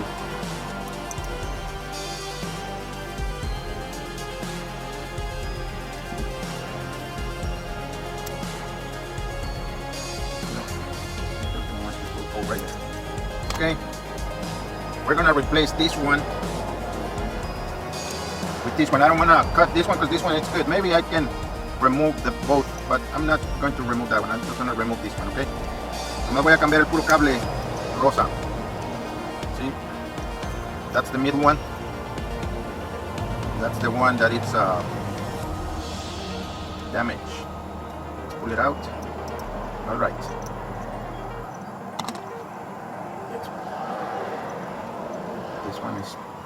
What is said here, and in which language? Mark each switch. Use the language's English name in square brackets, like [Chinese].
[English] No, it wants to go right there. we're gonna replace this one with this one. I don't wanna cut this one because this one is good. Maybe I can remove the both, but I'm not going to remove that one. I'm just gonna remove this one, okay? [Spanish] Nomás voy a cambiar el puro cable rosa. [English] See? That's the middle one. That's the one that it's damaged. Let's pull it out. All right. This one is.